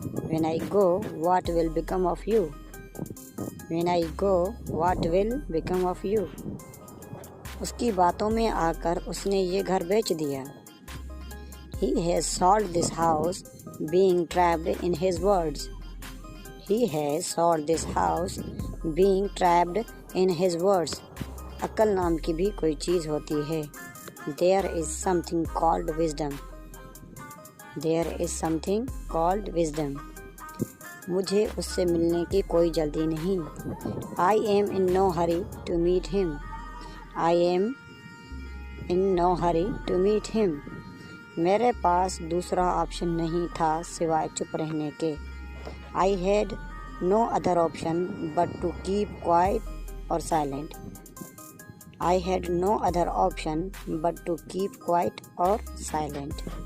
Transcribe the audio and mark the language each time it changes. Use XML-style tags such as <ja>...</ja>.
<en>When I go, what will become of you? When I go, what will become of you?</en> <ur>اس کی باتوں میں آ کر اس نے یہ گھر بیچ دیا.</ur> <en>He has sold this house, being trapped in his words. He has sold this house, being trapped in his words.</en> <ur>عقل نام کی بھی کوئی چیز ہوتی ہے.</ur> <en>There is something called wisdom. There is something called wisdom.</en> <ur>مجھے اس سے ملنے کی کوئی جلدی نہیں.</ur> <en>I am in no hurry to meet him. I am in no hurry to meet him.</en> <ur>میرے پاس دوسرا آپشن نہیں تھا سوائے چپ رہنے کے.</ur> <en>I had no other option but to keep quiet or silent. I had no other option but to keep quiet or silent.</en>